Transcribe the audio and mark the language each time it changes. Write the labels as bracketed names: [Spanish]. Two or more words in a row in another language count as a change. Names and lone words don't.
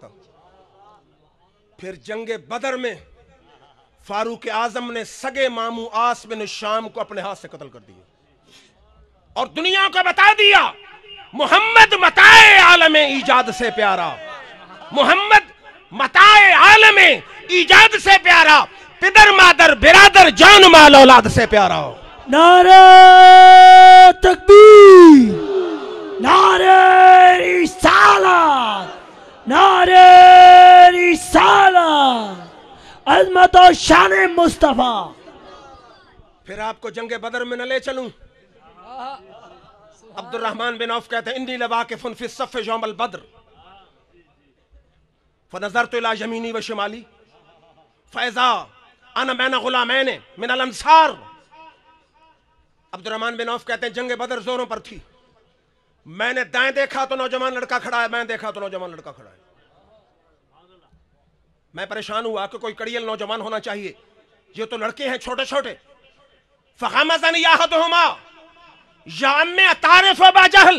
[Urdu] پھر جنگ بدر میں فاروق اعظم نے سگے ماموں آس بن شام کو اپنے ہاتھ سے قتل کر دیا اور دنیا کو بتا دیا محمد متاع عالم ایجاد سے پیارا، محمد متاع عالم ایجاد سے پیارا، پدر مادر برادر جان مال اولاد سے پیارا۔ نعرہ تکبیر، نعرہ رسالت، نعرہ رسالت، عظمت و شان مصطفیٰ۔ پھر آپ کو جنگ بدر میں نہ لے چلوں، عبد الرحمن بن عوف کہتے ہیں [Arabic] انی لواقف فی الصف یوم البدر فنظرت الی یمینی و شمالی فاذا انا بین غلامین من الانصار۔ [Urdu] عبد الرحمن بن عوف کہتے ہیں جنگ بدر زوروں پر تھی، میں نے دائیں دیکھا تو نوجوان لڑکا کھڑا ہے، میں دیکھا تو نوجوان لڑکا کھڑا ہے۔ میں پریشان ہوا کہ کوئی کڑیل نوجوان ہونا چاہیے، یہ تو لڑکے ہیں چھوٹے چھوٹے۔ [Arabic] فغمزنی احدہما یا امی اتعرف ابا جہل۔